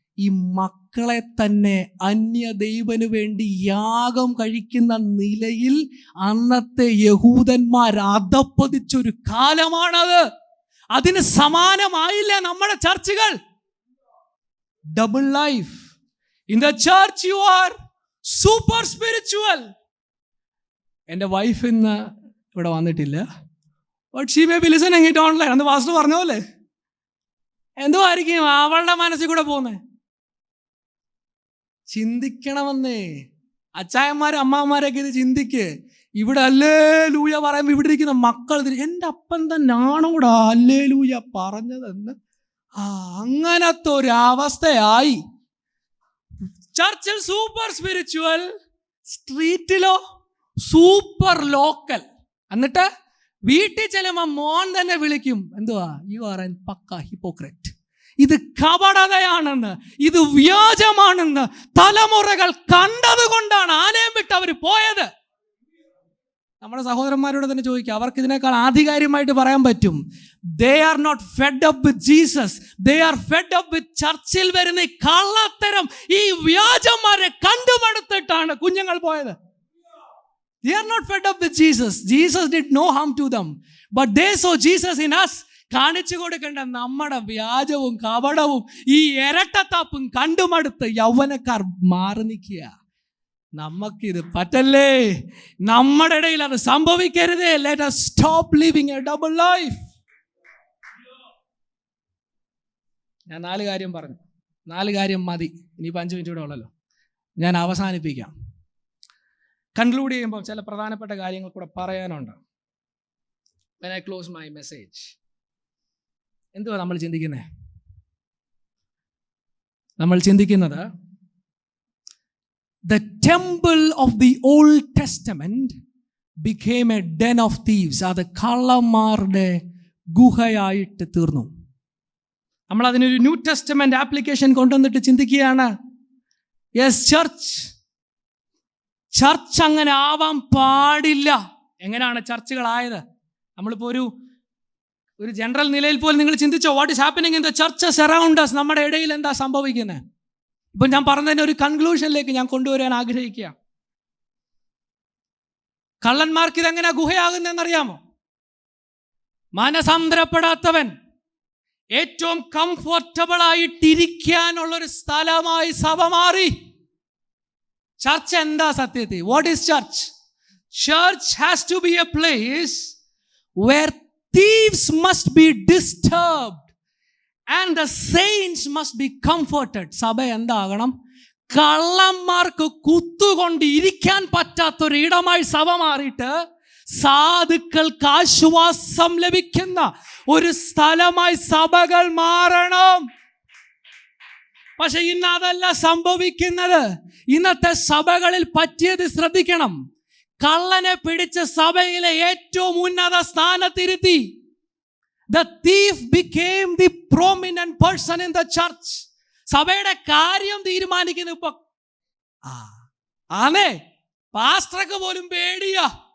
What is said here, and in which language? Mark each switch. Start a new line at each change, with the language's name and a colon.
Malayalam: ഈ മക്കളെ തന്നെ അന്യ ദൈവന് വേണ്ടി യാഗം കഴിക്കുന്ന നിലയിൽ അന്നത്തെ യഹൂദന്മാർ അധപ്പതിച്ചൊരു കാലമാണത്. അതിന് സമാനമായില്ല നമ്മുടെ ചർച്ചുകൾ. Double life.
English: In the church you are super spiritual.
Malayalam: എൻ്റെ വൈഫ് ഇന്ന് ഇവിടെ വന്നിട്ടില്ല.
English: But she may be listening it online.
Malayalam: അന്ന് പാസ്റ്റർ പറഞ്ഞ പോലെ എന്തുമായിരിക്കും അവളുടെ മനസ്സിൽ കൂടെ പോകുന്നത്? ചിന്തിക്കണമെന്നേ. അച്ചായന്മാരും അമ്മാവന്മാരൊക്കെ ഇത് ചിന്തിക്ക്. ഇവിടെ ഹല്ലേലൂയ പറയുമ്പോൾ ഇവിടെ ഇരിക്കുന്ന മക്കൾ എൻ്റെ അപ്പൻ തന്നാണോടാ ഹല്ലേലൂയ പറഞ്ഞതെന്ന് അങ്ങനത്തെ ഒരു അവസ്ഥയായി. ചർച്ചിൽ
English: super spiritual,
Malayalam: സ്ട്രീറ്റിലോ
English: Super local.
Malayalam: എന്നിട്ട് വീട്ടിൽ ചെല്ലുമ്പോൾ മോൻ തന്നെ വിളിക്കും, എന്തുവാ,
English: You are an pakka hypocrite.
Malayalam: ഇത് കപടതയാണെന്ന്, ഇത് വ്യാജമാണെന്ന് തലമുറകൾ കണ്ടതുകൊണ്ടാണ് ആലയം വിട്ട് അവർ പോയത്. നമ്മുടെ സഹോദരന്മാരോട് തന്നെ ചോദിക്കുക, അവർക്ക് ഇതിനേക്കാൾ ആധികാരികമായിട്ട് പറയാൻ പറ്റും.
English: they are not fed up with Jesus, they are fed up with
Malayalam: ചർച്ചിൽ വരുന്ന ഈ കള്ളത്തരം, ഈ വ്യാജന്മാരെ കണ്ടുമടുത്തിട്ടാണ് കുഞ്ഞുങ്ങൾ പോയത്.
English: They are not fed up with Jesus. Jesus did no harm to them, but they saw Jesus in us.
Malayalam: കാണിച്ചു കൊടുക്കേണ്ട നമ്മുടെ വ്യാജവും കപടവും ഈ ഇരട്ടത്താപ്പും കണ്ടുമടുത്ത് യൗവനക്കാർ മാറി നിൽക്കുക. നമുക്കിത് പറ്റല്ലേ, നമ്മുടെ ഇടയിൽ അത് സംഭവിക്കരുതേ.
English: Let us stop living a double life.
Malayalam: ഞാൻ 4 കാര്യം പറഞ്ഞു. 4 കാര്യം മതി. ഇനിയിപ്പോൾ 5 മിനിറ്റ് കൂടെ ഉള്ളല്ലോ. ഞാൻ അവസാനിപ്പിക്കാം. കൺക്ലൂഡ് ചെയ്യുമ്പോൾ ചില പ്രധാനപ്പെട്ട കാര്യങ്ങൾ കൂടെ പറയാനുണ്ട്.
English: When I close my message,
Malayalam: എന്തുവാ നമ്മൾ ചിന്തിക്കുന്നത്? നമ്മൾ ചിന്തിക്കുന്നത്
English: the temple of the Old Testament became a den of thieves.
Malayalam: അത് കള്ളന്മാരുടെ ഗുഹയായിട്ട് തീർന്നു. നമ്മൾ അതിനൊരു ന്യൂ ടെസ്റ്റമെന്റ് ആപ്ലിക്കേഷൻ കൊണ്ടുവന്നിട്ട് ചിന്തിക്കുകയാണ്. യെസ്, ചർച്ച് അങ്ങനെ ആവാൻ പാടില്ല. എങ്ങനെയാണ് ചർച്ചുകളായത്? നമ്മളിപ്പോൾ ഒരു ജനറൽ നിലയിൽ പോലും നിങ്ങൾ ചിന്തിച്ചോ,
English: What is happening in the churches around us?
Malayalam: നമ്മുടെ ഇടയിൽ എന്താ സംഭവിക്കുന്നത്? ഇപ്പം ഞാൻ പറഞ്ഞതിന് ഒരു കൺക്ലൂഷനിലേക്ക് ഞാൻ കൊണ്ടുവരാൻ ആഗ്രഹിക്കുക. കള്ളന്മാർക്ക് ഇതെങ്ങനെ ഗുഹയാകുന്നതെന്നറിയാമോ? മനസാന്തരപ്പെടാത്തവൻ ഏറ്റവും കംഫർട്ടബിൾ ആയിട്ടിരിക്കാനുള്ളൊരു സ്ഥലമായി സഭ മാറി. ചർച്ച് എന്താ സത്യത്തിൽ?
English: What is church? Church has to be a place where thieves must be disturbed and the saints must be comforted.
Malayalam: സഭ എന്താകണം? കള്ളന്മാർക്ക് കുത്തുകൊണ്ട് ഇരിക്കാൻ പറ്റാത്തൊരു ഇടമായി സഭ മാറിയിട്ട് സാധുക്കൾക്ക് ആശ്വാസം ലഭിക്കുന്ന ഒരു സ്ഥലമായി സഭകൾ മാറണം. പക്ഷെ ഇന്ന് അതല്ല സംഭവിക്കുന്നത്. ഇന്നത്തെ സഭകളിൽ പറ്റിയത് ശ്രദ്ധിക്കണം. കള്ളനെ പിടിച്ച സഭയിലെ ഏറ്റവും ഉന്നത സ്ഥാനത്തിരുത്തി.
English: The thief became the prominent person in the church.
Malayalam: സഭയുടെ കാര്യം തീരുമാനിക്കുന്ന ഇപ്പൊ ആണേ, പാസ്റ്റർക്ക് പോലും പേടിയാ.